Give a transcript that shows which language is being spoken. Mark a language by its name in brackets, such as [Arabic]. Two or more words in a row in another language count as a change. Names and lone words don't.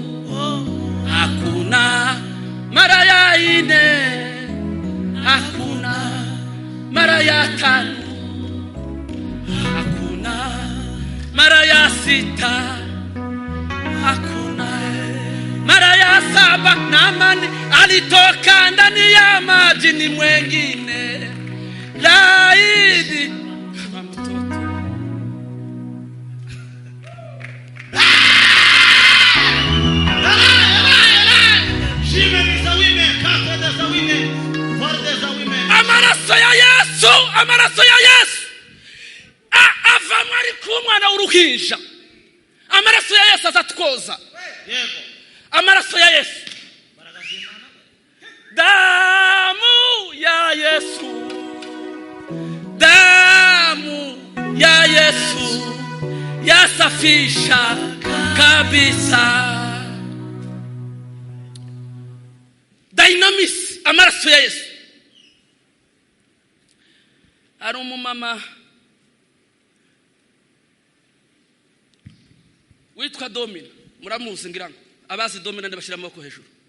[Swahili] hakuna, mara ya ine hakuna, mara ya tano hakuna, mara ya sita hakuna, mara ya saba. Naamani alitoka ndani ya maji, ni mwengine laidi kama mtoto. [Kinyarwanda] Amaraso ya Yesu, amaraso ya Yesu ava mwari kumwana uruhinja. Amaraso ya Yesu azatwoza. Yego. Amaraso ya Yesu. [Swahili] Damu ya Yesu, damu ya Yesu yasafisha kabisa. [Kinyarwanda] Dynamis, amaraso ya Yesu. Ari umumama witwa Domina, muramuzi ngira ngo abazi Domina ndabashira amaboko hejuru.